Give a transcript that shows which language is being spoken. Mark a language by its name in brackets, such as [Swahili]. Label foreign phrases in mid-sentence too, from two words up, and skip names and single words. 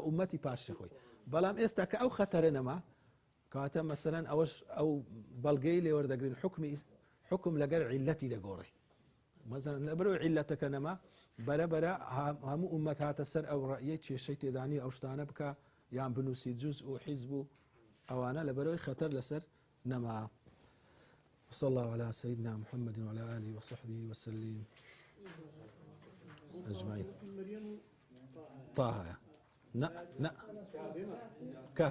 [Central Kurdish] ئومەتی پاشی خۆی بەڵام ئێستا کە ئەو خەتەرە نەما کەواتە مەسەلەن ئەوەش ئەو بەڵگەی لێوەردەگرن حکم لەگەر عیلەتی دەگۆڕی مەسەلەن لەبەرەوەی عیلەتەکە نەما بەرەبەرە هەموو ئومەت هاتە سەر ئەو ڕەئیەی کێشەی تێدانی ئەو شتانە بکە یان بنووسی جوز و حیزب و ئەوانە لەبەرەوەی خەتەر لەسەر نەما [Arabic] وصلى الله على سيدنا محمد وعلى آله وصحبه وسلم أجمعين طه لا كهف